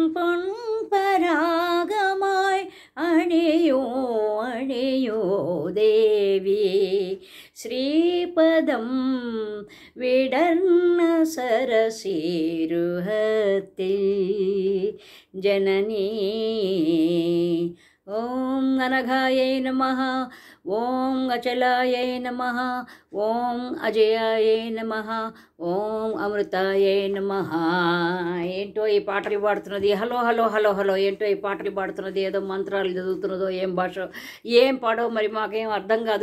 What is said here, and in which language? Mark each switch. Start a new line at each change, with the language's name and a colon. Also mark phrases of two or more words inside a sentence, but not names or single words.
Malayalam: പൊൻപരാഗമായി അണിയോ അണിയോ ദേവി ശ്രീപദം വിടർന്ന സരസേരുഹത്തിൽ ജനനീ.
Sanskrit: ఓం అనఘాయై నమః, ఓం అచలాయై నమః, ఓం అజయాయై నమః, ఓం అమృతాయై నమః.
Telugu: ఏంటో ఈ పాటలు పాడుతున్నది,
English: hello hello hello hello,
Telugu: ఏంటో ఈ పాటలు పాడుతున్నది, ఏదో మంత్రాలు చదువుతున్నదో, ఏం భాష ఏం పాడో మరి మాకేం అర్థం కాదు.